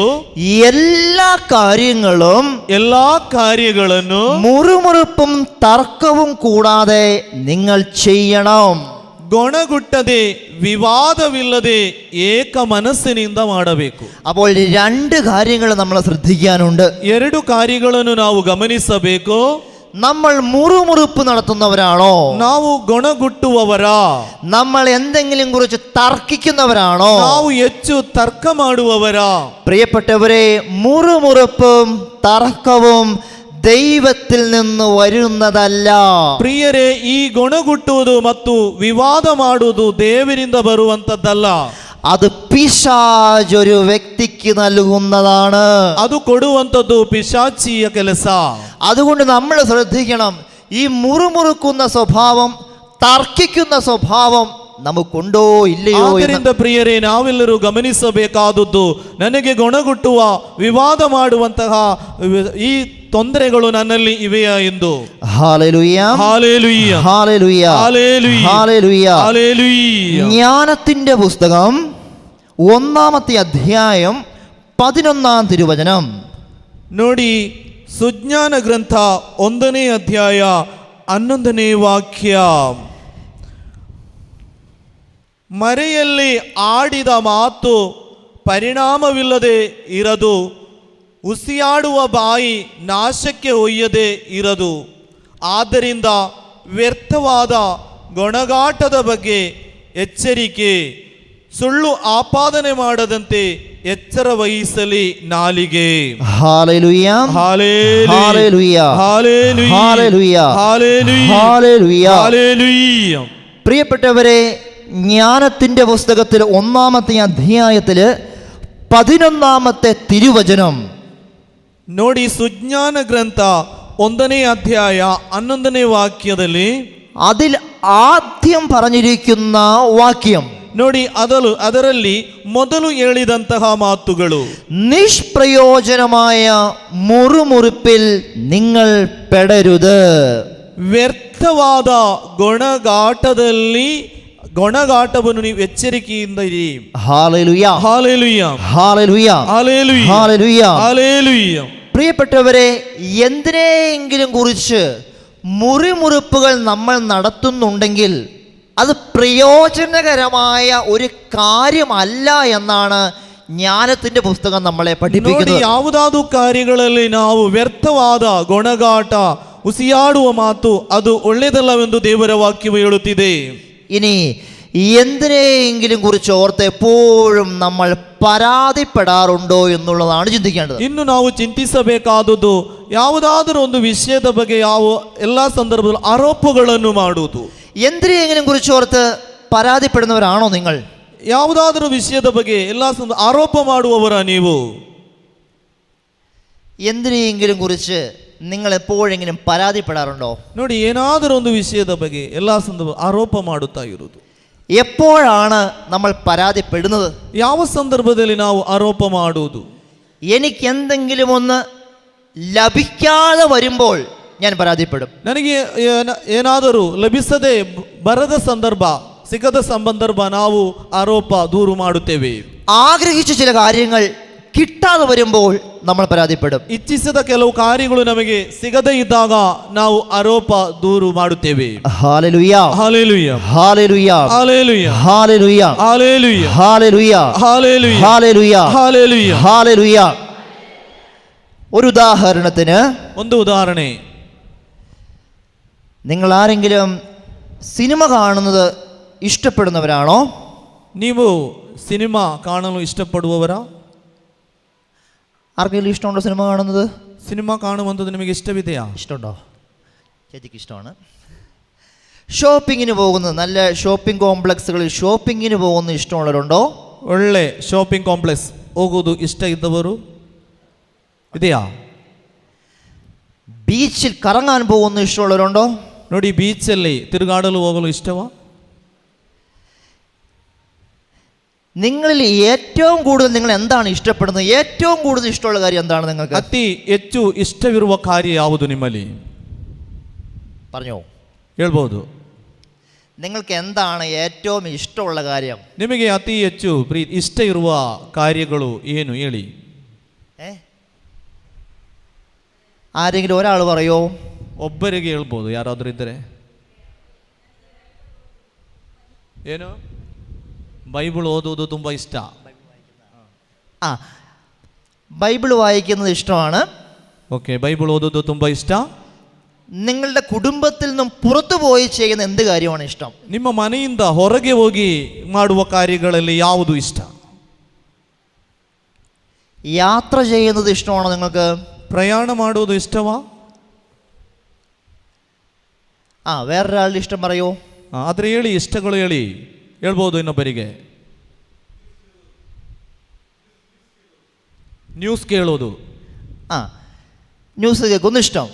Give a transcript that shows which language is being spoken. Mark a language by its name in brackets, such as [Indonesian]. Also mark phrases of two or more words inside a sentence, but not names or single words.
[Malayalam] എല്ലാ കാര്യಗಳನ್ನು മുറുമുറുപ്പും തർക്കവും കൂടാതെ നിങ്ങൾ ചെയ്യണം. [Kannada] ಗೊಣಗುಟ್ಟದೆ ವಿವಾದವಿಲ್ಲದೆ ಏಕ ಮನಸ್ಸಿನಿಂದ ಮಾಡಬೇಕು. [Malayalam] അപ്പോൾ 2 കാര്യങ്ങൾ നമ്മൾ ശ്രദ്ധിക്കാനുണ്ട്. [Kannada] 2 ಕಾರ್ಯಗಳನ್ನು ನಾವು ಗಮನಿಸಬೇಕು. [Malayalam] നമ്മൾ മുറുമുറുപ്പ് നടത്തുന്നവരാണോ? [Kannada] ನಾವು ಗೊಣಗುಟ್ಟುವವರಾ? [Malayalam] നമ്മൾ എന്തെങ്കിലും കുറിച്ച് തർക്കിക്കുന്നവരാണോ? [Kannada] ನಾವು ಹೆಚ್ಚು ತರ್ಕ ಮಾಡುವವರಾ? [Malayalam] പ്രിയപ്പെട്ടവരെ, മുറുമുറുപ്പും തർക്കവും ദൈവത്തിൽ നിന്ന് വരുന്നതല്ല. [Kannada] ಪ್ರಿಯರೇ, ಈ ಗೊಣಗುಟ್ಟುವುದು ಮತ್ತು ವಿವಾದ ಮಾಡುವುದು ದೇವರಿಂದ ಬರುವಂತದ್ದಲ್ಲ. [Malayalam] അത് പിശാച് ഒരു വ്യക്തിക്ക് നൽകുന്നതാണ്. [Kannada] ಅದು ಕೊಡುವಂತದ್ದು ಪಿಶಾಚಿಯ ಕೆಲಸ. [Malayalam] അതുകൊണ്ട് നമ്മൾ ശ്രദ്ധിക്കണം. ഈ മുറുമുറുക്കുന്ന സ്വഭാവം, തർക്കിക്കുന്ന സ്വഭാവം നമുക്കുണ്ടോ ഇല്ലയോ? [Kannada] ಆದ್ದರಿಂದ ಪ್ರಿಯರೇ, ನಾವೆಲ್ಲರೂ ಗಮನಿಸಬೇಕಾದದ್ದು, ನನಗೆ ಗೊಣಗುಟ್ಟುವ ವಿವಾದ ಮಾಡುವಂತಹ ಈ ತೊಂದರೆಗಳು ನನ್ನಲ್ಲಿ ಇವೆಯಾ ಎಂದು. [Malayalam] ഹല്ലേലൂയ, ഹല്ലേലൂയ, ഹല്ലേലൂയ, ഹല്ലേലൂയ, ഹല്ലേലൂയ. ഹല്ലേലൂയ. ജ്ഞാനത്തിന്റെ പുസ്തകം 1-ാമത്തെ അധ്യായം 11-ാം തിരുവചനം. [Kannada] ನೋಡಿ, ಸುಜ್ಞಾನ ಗ್ರಂಥ 1ನೇ ಅಧ್ಯಾಯ 11ನೇ ವಾಕ್ಯ. ಮರೆಯಲ್ಲಿ ಆಡಿದ ಮಾತು ಪರಿಣಾಮವಿಲ್ಲದೆ ಇರದು, ಉಸಿಯಾಡುವ ಬಾಯಿ ನಾಶಕ್ಕೆ ಒಯ್ಯದೆ ಇರದು. ಆದ್ದರಿಂದ ವ್ಯರ್ಥವಾದ ಗೊಣಗಾಟದ ಬಗ್ಗೆ ಎಚ್ಚರಿಕೆ, ಸುಳ್ಳು ಆಪಾದನೆ ಮಾಡದಂತೆ ಎಚ್ಚರ ವಹಿಸಲಿ ನಾಲಿಗೆ. [Malayalam] ഹല്ലേലൂയ, ഹല്ലേലൂയ, ഹല്ലേലൂയ, ഹല്ലേലൂയ, ഹല്ലേലൂയ. ഹല്ലേലൂയ. പ്രിയപ്പെട്ടവരെ, ജ്ഞാനത്തിന്റെ പുസ്തകത്തിൽ 1-ാമത്തെ അധ്യായത്തിൽ 11-ാമത്തെ തിരുവചനം. [Kannada] ನೋಡಿ, ಸುಜ್ಞಾನ ಗ್ರಂಥ 1ನೇ ಅಧ್ಯಾಯ 11ನೇ ವಾಕ್ಯದಲ್ಲಿ [Malayalam] അതിൽ ആദ്യം പറഞ്ഞിരിക്കുന്ന വാക്യം [Kannada] ನೋಡಿ, ಅದರಲ್ಲಿ ಮೊದಲು ಹೇಳಿದಂತಹ ಮಾತುಗಳು, [Malayalam] നിഷ്പ്രയോജനമായ മുറുമുറുപ്പിൽ നിങ്ങൾ പെടരുത്. [Kannada] ವ್ಯರ್ಥವಾದ ಗೊಣಗಾಟವನ್ನು ನೀವು ಎಚ್ಚರಿಕೆಯಿಂದ ಇರಿ. [Malayalam] ഹല്ലേലൂയ, ഹല്ലേലൂയ, ഹല്ലേലൂയ, ഹല്ലേലൂയ, ഹല്ലേലൂയ. ഹല്ലേലൂയ. പ്രിയപ്പെട്ടവരെ, എന്തിനെങ്കിലും കുറിച്ച് മുറിമുറുപ്പുകൾ നമ്മൾ നടത്തുന്നുണ്ടെങ്കിൽ അത് പ്രയോജനകരമായ ഒരു കാര്യമല്ല എന്നാണ് ജ്ಞಾನത്തിന്റെ പുസ്തകം നമ്മളെ പഠിപ്പിക്കുന്നത്. [Kannada] ಯಾವುದಾದರೂ ಕಾರ್ಯಗಳಲ್ಲಿ ನಾವು ವ್ಯರ್ಥವಾದ ಗೊಣಗಾಟ, ಉಸಿಯಾಡುವ ಮಾತು ಅದು ಒಳ್ಳೆಯದಲ್ಲವೆಂದು ದೇವರ ವಾಕ್ಯವು ಹೇಳುತ್ತಿದೆ. [Malayalam] ഇനി എന്തിനെങ്കിലും കുറിച്ച് ഓർത്ത് എപ്പോഴും നമ്മൾ പരാതിപ്പെടാറുണ്ടോ എന്നുള്ളതാണ് ചിന്തിക്കേണ്ടത്. [Kannada] ಇನ್ನು ನಾವು ಚಿಂತಿಸಬೇಕಾದುದು ಯಾವುದಾದರೂ ಒಂದು ವಿಷಯದ ಬಗ್ಗೆ ಎಲ್ಲ ಸಂದರ್ಭದಲ್ಲೂ ಆರೋಪಗಳನ್ನು ಮಾಡುವುದು. [Malayalam] എന്തിനെങ്കിലും കുറിച്ച് ഓർത്ത് പരാതിപ്പെടുന്നവരാണോ നിങ്ങൾ? [Kannada] ಯಾವುದಾದರೂ ವಿಷಯದ ಬಗ್ಗೆ ಎಲ್ಲ ಆರೋಪ ಮಾಡುವವರ ನೀವು? [Malayalam] എന്തിനെങ്കിലും കുറിച്ച് നിങ്ങൾ എപ്പോഴെങ്കിലും പരാതിപ്പെടാറുണ്ടോ? [Kannada] ನೋಡಿ, ಏನಾದರೂ ಒಂದು ವಿಷಯದ ಬಗ್ಗೆ ಎಲ್ಲ ಸಂದರ್ಭ ಆರೋಪ ಮಾಡುತ್ತಾ ಇರುವುದು. [Malayalam] എപ്പോഴാണ് നമ്മൾ പരാതിപ്പെടുന്നത്? [Kannada] ಯಾವ ಸಂದರ್ಭದಲ್ಲಿ ನಾವು ಆರೋಪ ಮಾಡುವುದು? [Malayalam] എനിക്ക് എന്തെങ്കിലും ഒന്ന് ലഭിക്കാതെ വരുമ്പോൾ ഞാൻ പരാതിപ്പെടും. [Kannada] ನನಗೆ ಏನಾದರೂ ಲಭಿಸದೆ ಬರದ ಸಂದರ್ಭ, ಸಿಗದ ಸಂದರ್ಭ ನಾವು ಆರೋಪ ದೂರು ಮಾಡುತ್ತೇವೆ. [Malayalam] ആഗ്രഹിച്ച ചില കാര്യങ്ങൾ കിട്ടാതെ വരുമ്പോൾ നമ്മൾ പരാതിപ്പെടും. [Kannada] ಇಚ್ಛಿಸಿದ ಕೆಲವು ಕಾರ್ಯಗಳು ನಮಗೆ ಸಿಗದೇ ಇದ್ದಾಗ ನಾವು ಆರೋಪ ದೂರು ಮಾಡುತ್ತೇವೆ. [Malayalam] ഹല്ലേലൂയ, ഹല്ലേലൂയ, ഹല്ലേലൂയ, ഹല്ലേലൂയ, ഹല്ലേലൂയ, ഹല്ലേലൂയ, ഹല്ലേലൂയ, ഹല്ലേലൂയ, ഹല്ലേലൂയ, ഹല്ലേലൂയ, ഹല്ലേലൂയ. ഒരു ഉദാഹരണത്തിന്, [Kannada] ಒಂದು ಉದಾಹರಣೆ, [Malayalam] നിങ്ങൾ ആരെങ്കിലും സിനിമ കാണുന്നത് ഇഷ്ടപ്പെടുന്നവരാണോ? [Kannada] ನೀವು ಸಿನಿಮಾ ಕಾಣಲು ಇಷ್ಟಪಡುವವರಾ? [Malayalam] ആർക്കെങ്കിലും ഇഷ്ടമുണ്ടോ സിനിമ കാണുന്നത്? [Kannada] ಸಿನಿಮಾ ಕಾಣುವಂಥದ್ದು ನಿಮಗೆ ಇಷ್ಟವಿದೆಯಾ? [Malayalam] ഇഷ്ടമുണ്ടോ? ചേച്ചിക്ക് ഇഷ്ടമാണ്. ഷോപ്പിങ്ങിന് പോകുന്നത്, നല്ല [English] shopping complexes [Malayalam] ഷോപ്പിങ്ങിന് പോകുന്നത് ഇഷ്ടമുള്ളവരുണ്ടോ? [Kannada] ಒಳ್ಳೆ [English] shopping complex [Kannada] ಹೋಗುವುದು ಇಷ್ಟ ಇದ್ದವರು ಇದೆಯಾ? [Malayalam] ബീച്ചിൽ കറങ്ങാൻ പോകുന്ന ഇഷ്ടമുള്ളവരുണ്ടോ? [Kannada] ನೋಡಿ, ಬೀಚಲ್ಲಿ ತಿರುಗಾಡಲು ಹೋಗಲು ಇಷ್ಟವಾ? [Malayalam] നിങ്ങളിൽ ഏറ്റവും കൂടുതൽ നിങ്ങൾ എന്താണ് ഇഷ്ടപ്പെടുന്നത്? ഏറ്റവും കൂടുതൽ ഇഷ്ടമുള്ള കാര്യം എന്താണ് നിങ്ങൾക്ക്? [Kannada] ಅತಿ ಹೆಚ್ಚು ಇಷ್ಟವಿರುವ ಕಾರ್ಯ ಯಾವುದು ನಿಮ್ಮಲ್ಲಿ? [Malayalam] പറഞ്ഞോ, [Kannada] ಹೇಳ್ಬೋದು. [Malayalam] നിങ്ങൾക്ക് എന്താണ് ഏറ്റവും ഇഷ്ടമുള്ള കാര്യം? [Kannada] ನಿಮಗೆ ಅತಿ ಹೆಚ್ಚು ಇಷ್ಟ ಇರುವ ಕಾರ್ಯಗಳು ಏನು ಹೇಳಿ? [Malayalam] ആരെങ്കിലും ഒരാൾ പറയോ? [Kannada] ಒಬ್ಬರಿಗೆ ಹೇಳ್ಬೋದು, ಯಾರಾದರೂ ಇದ್ದರೆ. ಏನು? ബൈബിൾ ഓതുವುದು ತುಂಬ ಇಷ್ಟ. [Malayalam] ബൈബിൾ വായിക്കുന്നത് ഇഷ്ടമാണ്. [Kannada] ಓಕೆ, ಬೈಬിൾ ಓದುವುದು ತುಂಬ ಇಷ್ಟ. [Malayalam] നിങ്ങളുടെ കുടുംബത്തിൽ നിന്നും പുറത്തു പോയി ചെയ്യുന്ന എന്ത് കാര്യമാണ് ഇഷ്ടം? [Kannada] ನಿಮ್ಮ ಮನೆಯಿಂದ ಹೊರಗೆ ಹೋಗಿ ಮಾಡುವ ಕಾರ್ಯಗಳಲ್ಲಿ ಯಾವುದು ಇಷ್ಟ? [Malayalam] യാത്ര ചെയ്യുന്നത് ഇഷ്ടമാണോ നിങ്ങൾക്ക്? [Kannada] ಪ್ರಯಾಣ ಮಾಡುವುದು ಇಷ್ಟವಾ? [Malayalam] വേറൊരാളുടെ ഇഷ്ടം പറയൂ. [Kannada] ಆದರೆ ಹೇಳಿ, ಇಷ್ಟಗಳು ಹೇಳಿ, ಹೇಳ್ಬೋದು ಇನ್ನೊಬ್ಬರಿಗೆ. ನ್ಯೂಸ್ ಕೇಳೋದು. [Malayalam] ന്യൂസ് കേൾക്കുന്ന ഇഷ്ടം.